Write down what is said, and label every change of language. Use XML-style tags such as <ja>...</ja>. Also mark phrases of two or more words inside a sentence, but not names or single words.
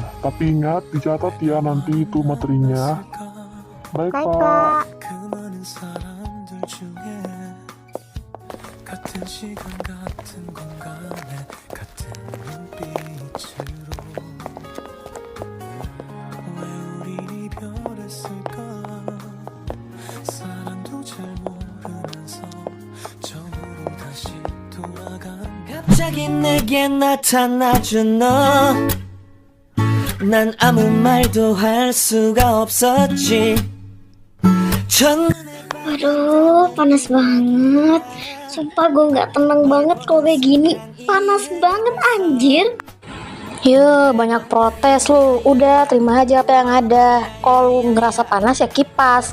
<id>Tapi ingat, dicatat ya nanti itu materinya. Baik, Pak.</id> <ko>그 많은 사람들 중에 같은 시간 같은 공간에 같은 눈빛으로 왜 우린 이별했을까 사랑도 잘 모르면서 처음으로 다시 돌아간 갑자기 내게 나타나준 너 난 아무 말도 할 수가 없었지</ko> <id>Aduh, panas banget. Sumpah gue nggak tenang banget kalau kayak gini. Panas banget anjir. Yo, banyak protes lu. Udah, terima aja apa yang ada. Kalau lu ngerasa panas ya kipas.</id>